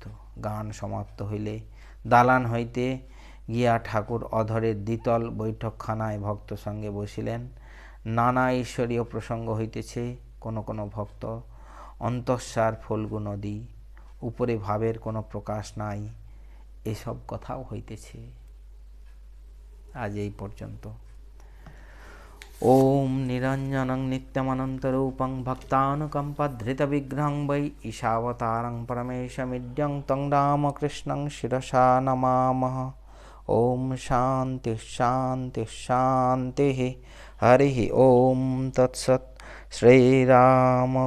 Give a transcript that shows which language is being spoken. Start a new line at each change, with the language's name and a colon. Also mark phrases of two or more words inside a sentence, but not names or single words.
Bangla: গান সমাপ্ত হইলে দালান হইতে গিয়া ঠাকুর অধরের দ্বিতল বৈঠকখানায় ভক্ত সঙ্গে বসিলেন। নানা ঈশ্বরীয় প্রসঙ্গ হইতেছে। কোনো কোনো ভক্ত অন্তঃসার ফল্গু নদী, উপরে ভাবের কোনো প্রকাশ নাই, এসব কথাও হইতেছে। আজ এই পর্যন্ত।
Sanskrit: ॐ निरञ्जनं नित्यमनन्तरूपं भक्तानुकम्पधृतविग्रहं वै ईशावतारं परमेशमिड्यं तं रामकृष्णं शिरसा नमामः। ॐ शान्तिः शान्तिः शान्तिः। हरिः ॐ तत्सत्।